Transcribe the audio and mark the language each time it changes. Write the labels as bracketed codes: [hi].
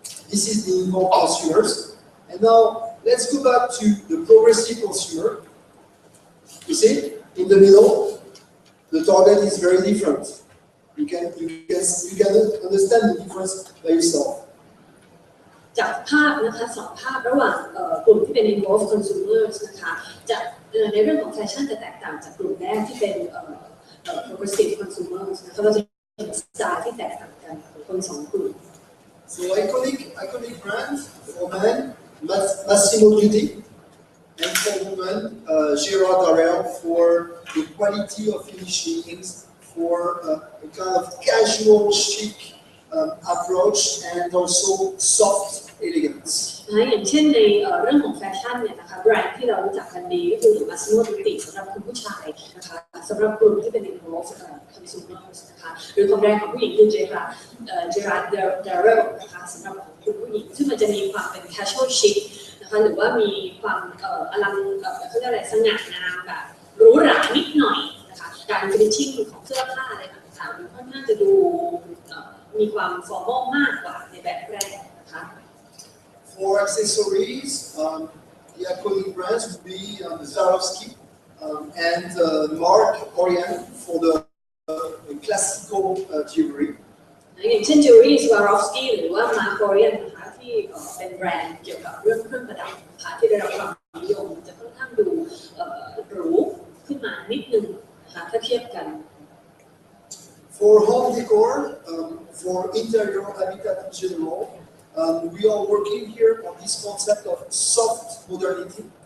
[en] This is the involved consumers. And now let's go back to the progressive consumer. You see, in the middle, the target is very different. You can understand the difference by yourself. [th] จากภาพนะคะสองภาพระหว่างกลุ่มที่เป็น involved consumers นะคะจะในเรื่องของแฟชั่นจะแตกต่างจากกลุ่มแรกที่เป็นprogressive consumers นะคะเราจะเห็นสไตล์ที่แตกต่างกันของคนสองกลุ่ม [en] So iconic brands for men, Massimo Dutti, and for women, Gérard Darrel for the quality of finishings, for a kind of casual, chic approach, and also soft elegance. [th] อย่างเช่นในเรื่องของแฟชั่นเนี่ยนะคะแบรนด์ที่เรารู้จักกันดีก็คือ Massimo Dutti สำหรับคุณผู้ชายนะคะสำหรับกลุ่มที่เป็น involved consumers นะคะหรือของแบรนด์ของผู้หญิงคือ Gérard Darrel นะคะสำหรับคุณผู้หญิงซึ่งมันจะมีความเป็น casual chic นะคะหรือว่ามีความอลังเขาเรียกอะไรสง่างามแบบหรูหรานิดหน่อยนะคะการ finishing ของเสื้อผ้าอะไรต่างๆมันค่อนข้างจะดูมีความ formal มากกว่าในแบบแรกนะคะ [en] For accessories, the iconic brands would be Swarovski and Marc Orion for the classical jewelry. [th] อย่างเช่น jewelry Swarovski หรือว่า Marc Orion นะคะที่เป็นแบรนด์เกี่ยวกับเรื่องเครื่องประดับนะคะที่ได้รับความนิยมจะค่อนข้างดูหรูขึ้นมานิดนึงนะคะถ้าเทียบกัน [en] For For home decor, for interior habitat in general, we are working here on this concept of soft modernity.